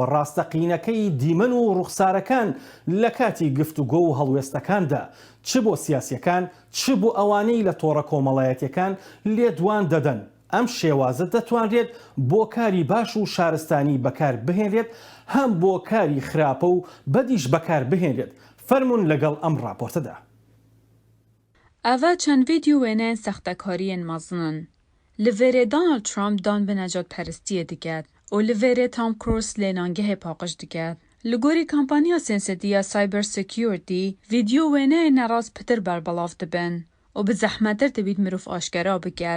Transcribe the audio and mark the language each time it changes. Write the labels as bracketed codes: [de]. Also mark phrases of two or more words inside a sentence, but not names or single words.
[ckb] ڕاستەقینەکەی دیمەن و ڕوخسارەکان لە کاتی گفتوگۆ و هەڵوێستەکاندا چ بۆ سیاسیەکان چ بۆ ئەوانەی لە تۆڕە کۆمەڵایەتیەکان لێدوان دەدەن. ئەم شێوازە دەتوانرێت بۆ کاری باش و شارستانی بەکار بهێنرێت هەم بۆ کاری خراپە و بەدیش بەکار بهێنرێت. فەرمون لەگەڵ ئەم راپۆرتەدا. [ku] ئەڤە چەند ڤیدیۆ وێنەیەن سەختەکاریên mezin in. Li verê Donald Trump dan bi necatperestiyê diket û li verê Tom Cruise lênangehê paqij diket. Li gorî kampanya sensetiya cybersecurity, vîdyo wêneyên nerast pitir berbelav dibin û bi zehmetir dibît mirov aşkera biket.